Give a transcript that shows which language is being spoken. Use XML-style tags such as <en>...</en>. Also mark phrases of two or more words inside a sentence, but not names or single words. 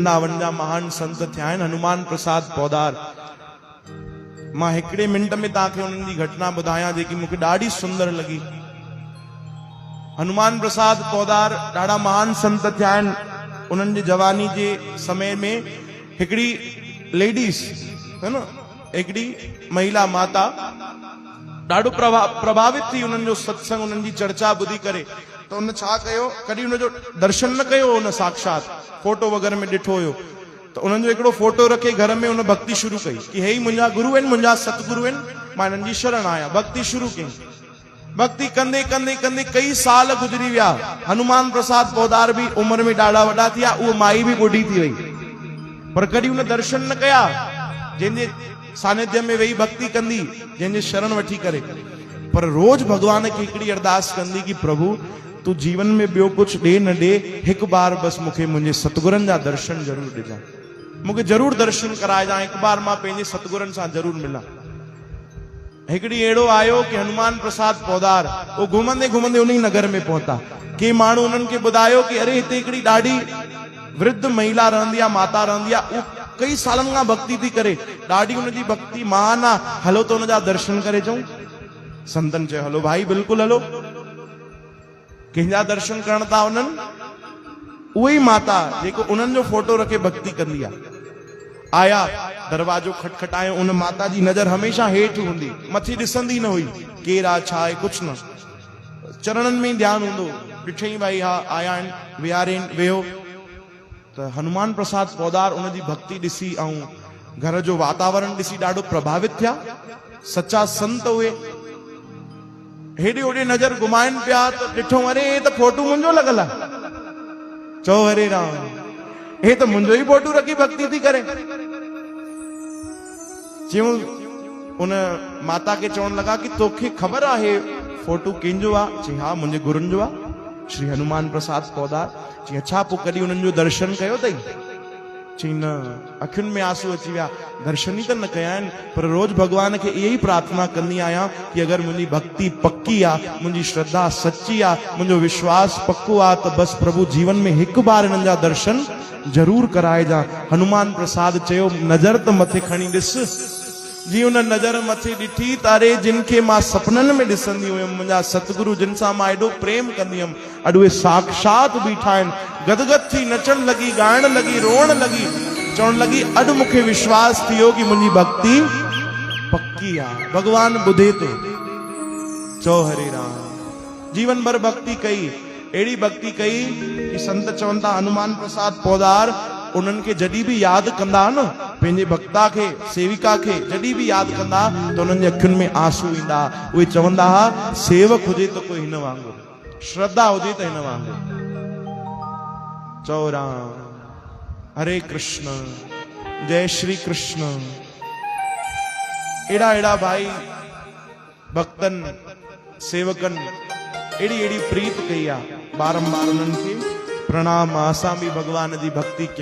<sd>वृंदावन जा महान संत थिया आहिनि हनुमान प्रसाद पौदार। मां हिकिड़े मिंट में तव्हांखे उन्हनि जी घटना ॿुधायां जेकी मूंखे ॾाढी सुंदर लगी। हनुमान प्रसाद पौदार ॾाढा महान संत थिया आहिनि। उन्हनि जी जवानी जे समय में हिकिड़ी लेडीज है न, हिकिड़ी महिला माता ॾाढो प्रभावित थी उन्हनि जो सत्संग उन्हनि जी चर्चा ॿुधी करे। त उन छा कयो, कॾहिं उनजो दर्शन न कयो, उन साक्षात फोटो वग़ैरह में ॾिठो हुयो। तो उन्हनि जो हिकिड़ो फोटो रखे घर में उन भक्ति शुरू कई कि हे ही मुंहिंजा गुरु आहिनि, मुंहिंजा सतगुरु आहिनि, मां हिननि जी शरण आहियां। भक्ति शुरू कई। भक्ति कंदे कंदे कंदे कई साल गुजरी विया। हनुमान प्रसाद पौदार भी उम्र में ॾाढा वॾा थिया, उहो माई भी ॿुढी थी वई, पर कॾहिं उन दर्शन न कया। जंहिंजे सानिध्य में वेही भक्ति कंदी, जंहिंजे शरण वठी करे, पर रोज भगवान खे हिकिड़ी अरदास कंदी कि प्रभु तू जीवन में ॿियो कुछ ॾे न ॾे, हिकु बार बस मूंखे मुंहिंजे सतगुरनि जा दर्शन जरूर ॾिजां, मूंखे जरूर दर्शन कराइजां, हिकु बार मां पंहिंजे सतगुरनि सां जरूर मिलां। हिकिड़ी अहिड़ो आयो कि हनुमान प्रसाद पौदार वो घुमंदे घुमंदे उन नगर में पहुता। के माण्हू उन्हनि खे ॿुधायो कि अरे हिते हिकिड़ी ॾाढी वृद्ध महिला रहंदी आहे, माता रहंदी आहे, उहो कई सालनि खां भक्ति थी करे, ॾाढी उनजी भक्ति महान आहे, हलो त उनजा दर्शन करे अचूं। संतन चयो हलो भाई बिल्कुलु हलो। कंहिंजा दर्शन करण था उन्हनि, उहे ई माता जेको उन्हनि जो फोटो रखे भक्ति कंदी आहे। आया, दरवाजो खटखटायो, उन माता जी नजर हमेशा हेठि हूंदी, मथे ॾिसंदी न हुई केरु आहे छा आहे कुछ न, चरणनि में ई ध्यानु हूंदो। ॾिठई भाई हा आया आहिनि, विहारियनि, वेहो। त हनुमान प्रसाद पौदार उनजी भक्ति ॾिसी ऐं घर जो वातावरण ॾिसी ॾाढो प्रभावित थिया। सच्चा संत हुए। हेॾे होॾे नजर घुमाइनि पिया त ॾिठो अरे हे त फोटो मुंहिंजो लॻल आहे। चओ हरे राम, हे त मुंहिंजो ई फोटो रखी भक्ति थी करे। चयूं उन माता खे चवण लॻा कि तोखे ख़बर आहे फोटो कंहिंजो आहे? चई हा मुंहिंजे गुरुनि जो आहे, श्री हनुमान प्रसाद पौदार। चई अच्छा, पोइ कॾहिं उन्हनि जो दर्शन कयो अथई? चई न, अखियुनि में आंसू अची विया, दर्शन ई त न कया आहिनि, पर रोज भगवान खे इहा ई प्रार्थना कंदी आहियां कि अगरि मुंहिंजी भक्ति पक्की आहे, मुंहिंजी श्रद्धा सच्ची आहे, मुंहिंजो विश्वास पक्को आहे, त बसि प्रभु जीवन में हिकु बार हिननि जा दर्शन जरूर कराइजां। हनुमान प्रसाद चयो नज़र त मथे खणी ॾिस। जी उन नज़र मथे ॾिठी तारे जिनखे मां सपननि में ॾिसंदी हुयमि, मुंहिंजा सतगुरु जिन सां मां एॾो प्रेम कंदी हुयमि, अॼु उहे साक्षात बीठा आहिनि। गदगद थी नचण लगी, ॻाइण लगी, रोअण लगी, चवण लगी अॼु मूंखे विश्वास थियो कि मुंहिंजी भक्ति पक्की आहे, भगवान ॿुधे थो। चओ हरे राम। जीवन भर भक्ति कई, अहिड़ी भक्ति कई कि संत चवनि था हनुमान प्रसाद पौदार उन्हनि खे जॾहिं बि यादि कंदा न, पंहिंजे भक्ता खे, सेविका खे जॾहिं बि यादि कंदा त उन्हनि जे अखियुनि में आंसू ईंदा। उहे चवंदा हुआ सेवक हुजे त कोई हिन वांगुरु, श्रद्धा हुजे त हिन वांगुरु। चओ राम। हरे कृष्ण, जय श्री कृष्ण। एड़ा एड़ा भाई भक्तन सेवकन एड़ी एड़ी प्रीत कई आहे, बारंबार उन्हनि खे प्रणाम। असां भी भगवान जी भक्ति</sd>